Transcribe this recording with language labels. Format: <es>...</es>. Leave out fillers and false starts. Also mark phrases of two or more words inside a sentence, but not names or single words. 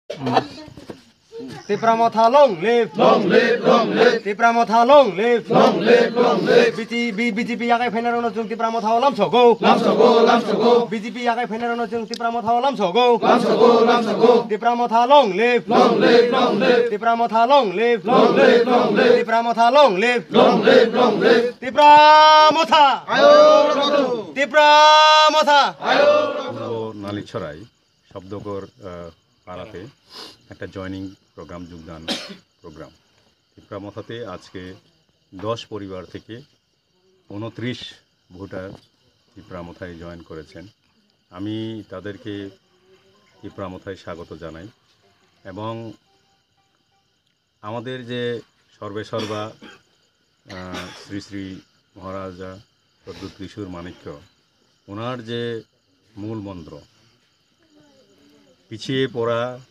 <trp>Tipramotha</trp> <en>long live,</en> <trp>Tipramotha</trp> <en>long live,</en> <trp>BJP yakai fenerono jung Tipramotha lam sogo, BJP yakai fenerono jung Tipramotha lam sogo, Tipramotha</trp> <en>long live,</en> <trp>Tipramotha</trp> <en>long live,</en> <trp>Tipramotha</trp> <en>long live,</en> <trp>Tipramotha, Tipramotha.</trp> <bn>নালিছড়াই শব্দকর পাড়াতে একটা</bn> <en>joining program</en> <bn>যোগদান প্রোগ্রাম টিপ্রামথাতে আজকে 10 পরিবার থেকে 29 ভোটার টিপ্রামথায় জয়েন করেছেন। আমি তাদেরকে টিপ্রামথায় স্বাগত জানাই এবং আমাদের যে সর্বেসর্বা শ্রী শ্রী মহারাজা সদ্যুত কিশোর মাণিক্য ওনার যে মূল মন্ত্র পিছিয়ে পড়া</bn>